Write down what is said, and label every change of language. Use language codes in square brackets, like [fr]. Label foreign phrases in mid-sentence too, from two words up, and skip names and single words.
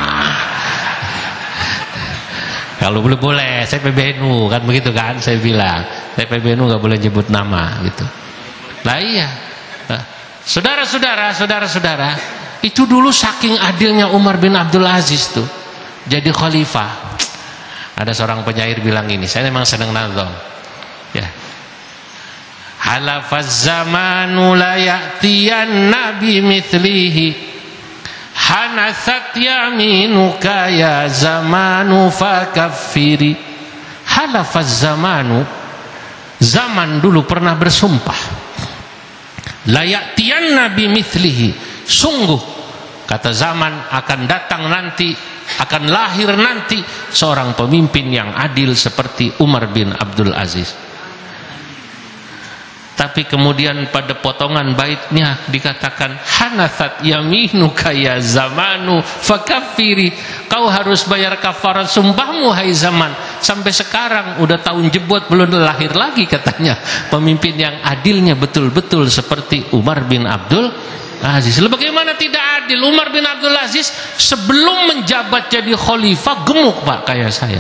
[id] Kalau boleh saya PBNU kan begitu kan, saya bilang saya PBNU nggak boleh nyebut nama gitu. Lah iya, saudara-saudara, itu dulu saking adilnya Umar bin Abdul Aziz tuh jadi khalifah. Ada seorang penyair bilang ini, saya memang senang nazam ya, [ar] حلف الزمان لا يأتين بمثله حنثت يمينك يا زمان فكفري. حلف الزمان, [id] zaman dulu pernah bersumpah, [ar] لا يأتين بمثله, [id] sungguh kata zaman akan datang nanti akan lahir nanti seorang pemimpin yang adil seperti Umar bin Abdul Aziz. Tapi kemudian pada potongan baitnya dikatakan, [ar] حنثت يمينك يا زمان فكفري, [id] kau harus bayar kafarat sumpahmu hai zaman. Sampai sekarang udah tahun jebot belum lahir lagi katanya pemimpin yang adilnya betul-betul seperti Umar bin Abdul Aziz. Lalu bagaimana tidak adil? Umar bin Abdul Aziz sebelum menjabat jadi khalifah gemuk Pak kayak saya.